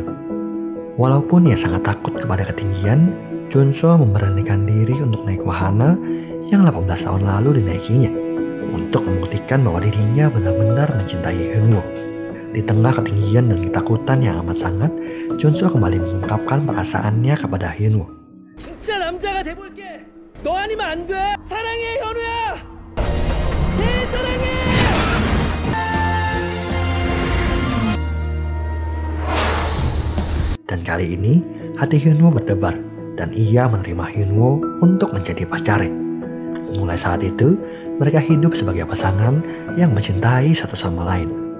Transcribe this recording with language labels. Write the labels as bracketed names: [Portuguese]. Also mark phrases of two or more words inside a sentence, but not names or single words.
[Indonesian] Walaupun ia sangat takut kepada ketinggian, Junso memberanikan diri untuk naik wahana yang 18 tahun lalu dinaikinya, untuk membuktikan bahwa dirinya benar-benar mencintai Hyunwoo. Di tengah ketinggian dan ketakutan yang amat sangat, Junso kembali mengungkapkan perasaannya kepada Hyunwoo. [Korean] 진짜 남자가 돼볼게. 너 아니면 안 돼. 사랑해 현우야. 제일 사랑해. [Indonesian] Dan kali ini hati Hyunwoo berdebar dan ia menerima Hyunwoo untuk menjadi pacarnya. Mulai saat itu mereka hidup sebagai pasangan yang mencintai satu sama lain.